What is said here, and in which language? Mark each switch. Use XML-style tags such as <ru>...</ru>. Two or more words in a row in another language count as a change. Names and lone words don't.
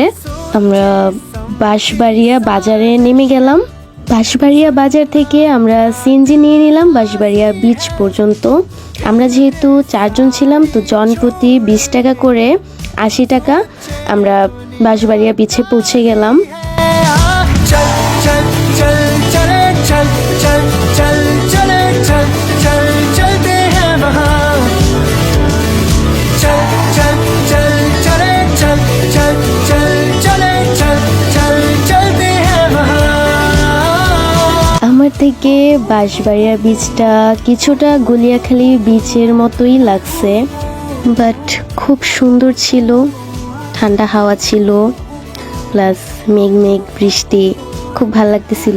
<bn>আমরা বাঁশবাড়িয়া বাজারে নেমে গেলাম। বাঁশবাড়িয়া বাজার থেকে আমরা সিএনজি নিয়ে নিলাম বাঁশবাড়িয়া বিচ পর্যন্ত। আমরা যেহেতু 4 জন ছিলাম তো জনপ্রতি 20 টাকা করে 80 টাকা আমরা বাঁশবাড়িয়া বিচে পৌঁছে গেলাম।</bn> <hi>चल चल चल चले चल चल चल चले चल चल चलते हैं वहाँ चल चल चल चले चल चल चल चले चल चल चलते हैं वहाँ</hi> <bn>আমার থেকে বাঁশবাড়িয়া বিচটা কিছুটা গলিয়াখালী বিচের মতোই লাগছে, বাট খুব সুন্দর ছিল। ঠান্ডা হাওয়া ছিল, প্লাস মেঘ মেঘ বৃষ্টি, খুব ভালো লাগতেছিল।</bn>